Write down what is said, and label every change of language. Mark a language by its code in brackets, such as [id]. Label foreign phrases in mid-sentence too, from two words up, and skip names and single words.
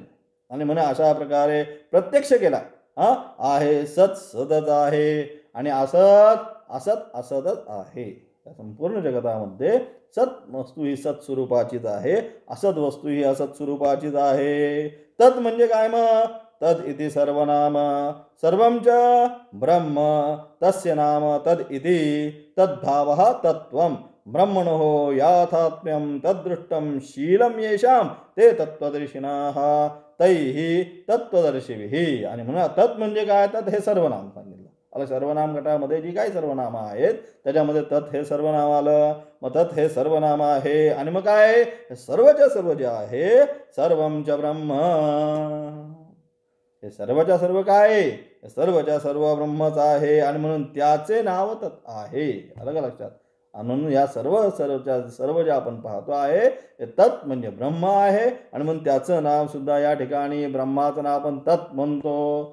[mr] आणि म्हणे अशा प्रकारे प्रत्यक्ष केला. आहे सत सतच आहे आणि असत असत असतच आहे. या संपूर्ण जगतामध्ये सत वस्तू ही सत स्वरूपाचीच आहे, असत वस्तू ही असत स्वरूपाचीच आहे. तत् म्हणजे काय मग, [sa] तद इति सर्वनाम सर्वं च ब्रह्म तस्य नाम तद इति तद्भावः तत्त्वं ब्रह्मणो याथात्म्यं तद्दृष्टं शीलं येषां ते तत्त्वदर्शिनः तैहि तत्त्वदर्शिभिः. [mr] आणि म्हणून तत् म्हणजे काय, तत् हे सर्वनाम सांगितलं. आता सर्वनाम गटामध्ये जी काही सर्वनाम आहेत त्याच्यामध्ये तत् हे सर्वनाम आलं. मग तत् हे सर्वनाम आहे आणि मग काय सर्वच्या सर्व जे आहे [sa] सर्वं च ब्रह्म, [mr] हे सर्वच्या सर्व काय, सर्वच्या सर्व ब्रह्मच आहे आणि म्हणून त्याचे नाव तत् आहे. अलग लक्षात. म्हणून या सर्व जे आपण पाहतो आहे ते तत् म्हणजे ब्रह्म आहे आणि म्हणून त्याचं नाव सुद्धा या ठिकाणी ब्रह्माचं नाव आपण तत् म्हणतो.